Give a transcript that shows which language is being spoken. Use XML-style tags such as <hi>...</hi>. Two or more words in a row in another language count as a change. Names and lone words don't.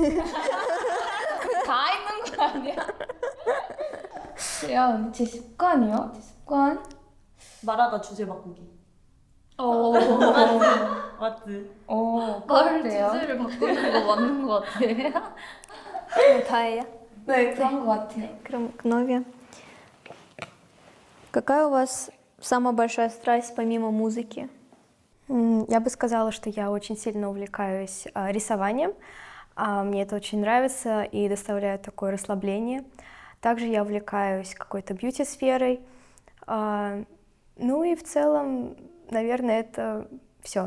<ko>다 있는 거 아니야? 그래요, 제 습관이요? 제 습관? 말하다 주제 바꾸기. 맞지? 말을 그래요? 주제를 바꾸는 거 맞는 것 같아. 다예요? 네, 그런 거 같아요. 그럼 그러면</ko> <ru>какая у вас самая большая страсть помимо музыки? Я бы сказала, что я очень сильно увлекаюсь рисованием. Мне это очень нравится и доставляет такое расслабление. Также я увлекаюсь какой-то бьюти-сферой. Ну и в целом, наверное, это все.</ru>